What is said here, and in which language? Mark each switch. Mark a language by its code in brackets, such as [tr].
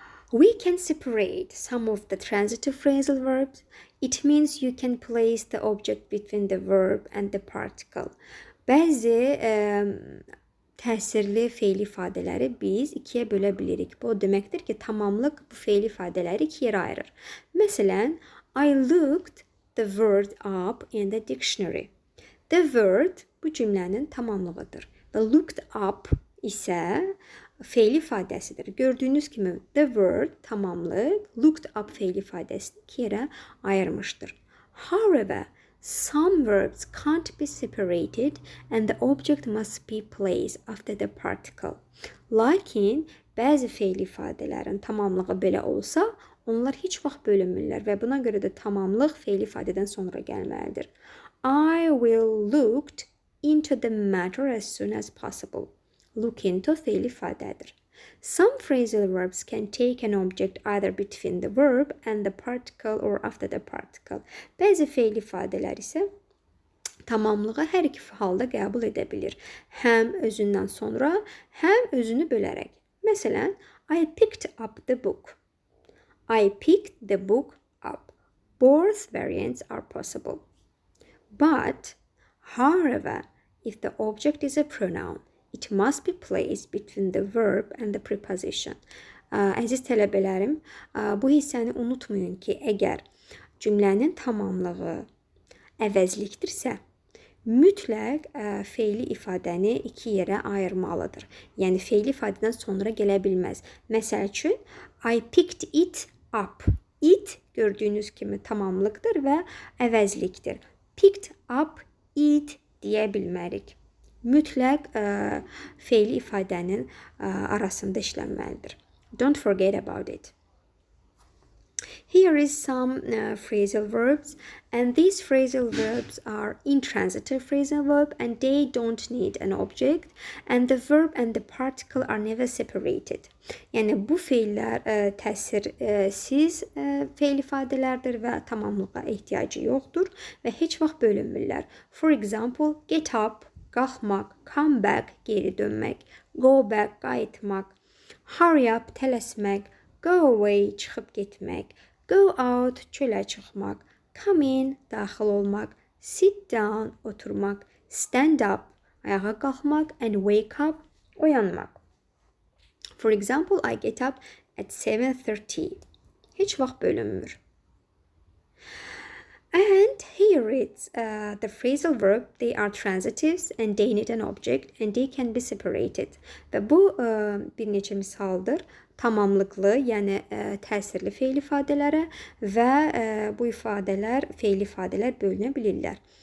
[en] We can separate some of the transitive phrasal verbs. It means you can place the object between the verb and the particle. [az] Bəzi təsirli fe'li ifadələri biz ikiyə bölə bilirik. Bu deməkdir ki, tamamlıq bu fe'li ifadələri iki yerə ayırır. Məsələn, [en] I looked the word up in the dictionary. [az] The word bu cümlənin tamamlığıdır. Və looked up isə fe'li ifadəsidir. Gördüyünüz kimi the word tamamlıq, looked up fe'li ifadəsini iki yerə ayırmışdır. [en] However, Some verbs can't be separated and the object must be placed after the particle. [az] Lakin bəzi fe'l ifadələrin tamamlığı belə olsa, onlar heç vaxt bölünmürlər və buna görə də tamamlıq fe'l ifadədən sonra gəlməlidir. [en] I will look into the matter as soon as possible. Look into [az] fe'l ifadədir. [en] Some phrasal verbs can take an object either between the verb and the particle or after the particle. [az] Bəzi fe'l ifadələr isə tamamlığı hər iki halda qəbul edə bilir. Həm özündən sonra, həm özünü bölərək. Məsələn, [en] I picked up the book. I picked the book up. Both variants are possible. But, however, if the object is a pronoun, it must be placed between the verb and the preposition. [az] Əziz tələbələrim, bu hissəni unutmayın ki, əgər cümlənin tamamlığı əvəzlikdirsə, mütləq fe'li ifadəni iki yerə ayırmalıdır. Yəni, fe'li ifadədən sonra gələ bilməz. Məsəl üçün, [en] I picked it up. [az] It gördüyünüz kimi tamamlıqdır və əvəzlikdir. Picked up it deyə bilmərik. Mütləq fe'li ifadənin arasında işlənməlidir. [en] Don't forget about it. Here is some phrasal verbs, and these phrasal verbs are intransitive phrasal verb and they don't need an object, and the verb and the particle are never separated. [az] Yəni bu fe'llər təsirsiz fe'l ifadələrdir və tamamlığa ehtiyacı yoxdur və heç vaxt bölünmürlər. [en] For example, get up, qalxmaq, come back, [az] geri dönmək, [en] go back, qayıtmaq, hurry up, tələsmək, go away, [az] çıxıb getmək, [en] go out, [az] çölə çıxmaq, [en] come in, [az] daxil olmaq, [en] sit down, oturmaq, stand up, [az] ayağa qalxmaq, [en] and wake up, oyanmaq. For example, I get up at 7:30. [az] Heç vaxt bölünmür. [en] And here it's the phrasal verb. They are transitives and they need an object and they can be separated. [az] Və bu bir neçə misaldır. Tamamlıqlı, yəni təsirli fe'l ifadələrə və bu ifadələr, fe'l ifadələr bölünə bilirlər.